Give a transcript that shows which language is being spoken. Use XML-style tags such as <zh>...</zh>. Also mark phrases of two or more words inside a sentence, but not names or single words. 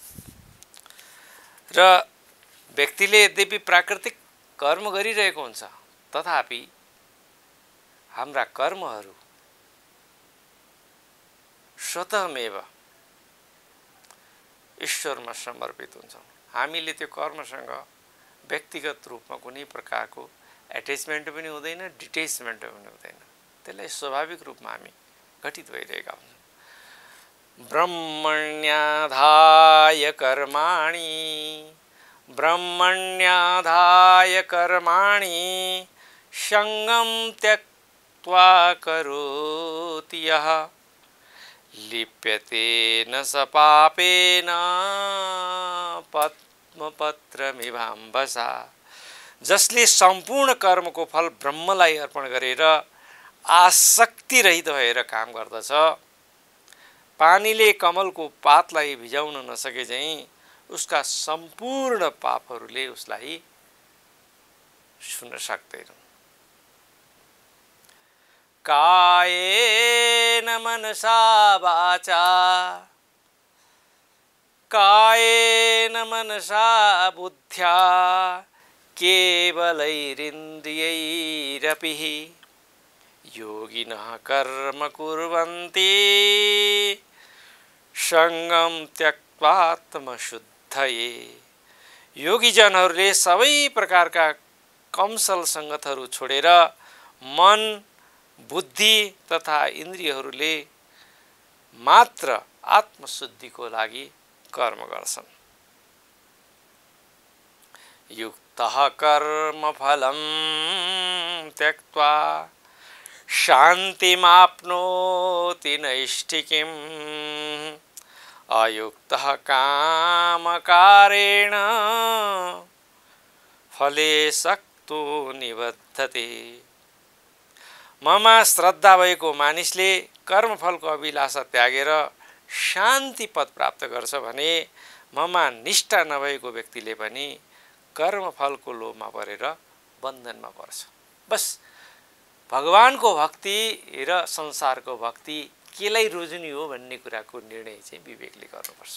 <ne>र व्यक्तिले यद्यपि प्राकृतिक कर्म गरिरहेको हुन्छ तथापि हाम्रा कर्महरू स्वतःमेव ईश्वरमा समर्पित हुन्छन्। हामीले त्यो कर्मसँग व्यक्तिगत रूपमा कुनै प्रकारको एट्याचमेन्ट पनि हुँदैन, डिट्याचमेन्ट पनि हुँदैन। त्यसलाई स्वाभाविक रूपमा हामी घटित भइरहेका हुन्छौँ।</ne> <sa>ब्रह्मण्याधाय कर्माणि ब्रह्मण्याधाय कर्माणि संगं त्यक्त्वा करोति यः लिप्यते न स पापेन पद्मपत्रमिवाम्बसा।</sa> <ne>जसले सम्पूर्ण कर्मको फल ब्रह्मलाई अर्पण गरेर आसक्ति रहित भएर काम गर्दछ, पानीले कमलको पातलाई भिजाउन नसके चाहिँ उसका सम्पूर्ण पापहरूले उसलाई छुन सक्दैनन्।</ne> <sa>कायेन मनसा वाचा कायेन मनसा बुद्ध्या केवलैरिन्द्रियैरपि योगिनः कर्म कुर्वन्ति संगम त्यक्त्वात्मशुद्धये।</sa> <ne>योगीजनहरूले सबै प्रकारका कमसल संगतहरू छोडेर मन, बुद्धि तथा इन्द्रियहरूले मात्र आत्मशुद्धिको लागि कर्म गर्छन्।</ne> <sa>युक्तः कर्मफलं त्यक्त्वा शान्तिमाप्नोति नैष्ठिकीम् अयुक्तः कामकारेण फले सक्तो निबद्धते।</sa> <ne>ममा श्रद्धा भएको मानिसले कर्मफलको अभिलाषा त्यागेर शान्ति पद प्राप्त गर्छ भने ममा निष्ठा नभएको व्यक्तिले पनि कर्मफलको लोभमा परेर बन्धनमा पर्छ। बस भगवानको भक्ति र संसारको भक्ति केलाई रोज्ने हो भन्ने कुराको निर्णय चाहिँ विवेकले गर्नुपर्छ।</ne>